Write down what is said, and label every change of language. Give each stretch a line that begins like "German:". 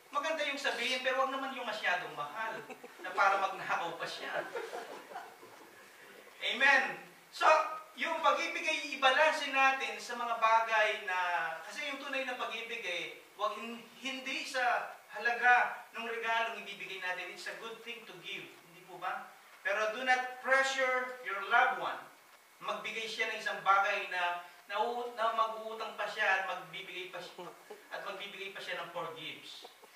Filipino: Maganda yung sabihin, pero huwag naman yung masyadong mahal na para magnakaw pa siya. Amen. So, yung pag-ibig ay ibalansin natin sa mga bagay na, kasi yung tunay na pag-ibig eh, hindi sa halaga ng regalong ibibigay natin.
English: It's a good thing to give.
Filipino: Hindi po ba?
English: Pero do not pressure your loved one.
Filipino: Magbigay siya ng isang bagay na mag-uutang pa siya at magbibigay pa siya ng forgives.